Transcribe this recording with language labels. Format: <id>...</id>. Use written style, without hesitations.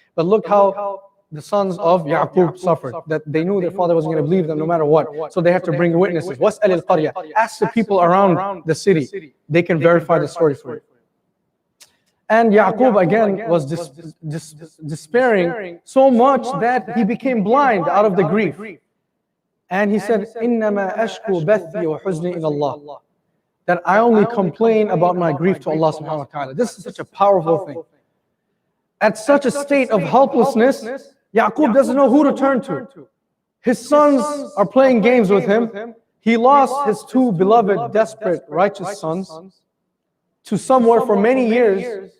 <en>But look how the sons of Yaqub suffered, that they knew their father wasn't going to believe them no matter what. So they have to bring witnesses.</en> <ar>وَاسْأَلِ الْقَرْيَةِ.</ar> <en>Ask the people around the city. They can verify the story for you. And Yaqub again was despairing so much that he became blind out of the grief. And he said,</en> <ar>إِنَّمَا أَشْكُو بَثِّي وَحُزْنِي إِلَى اللَّهِ.</ar> <en>That I only complain about my grief to Allah subhanahu wa ta'ala. This is such a powerful thing. At such a state of helplessness, Yaqub doesn't know who to turn to. His sons are playing games with him. He lost his two beloved, desperate, righteous sons to somewhere for many years.</en>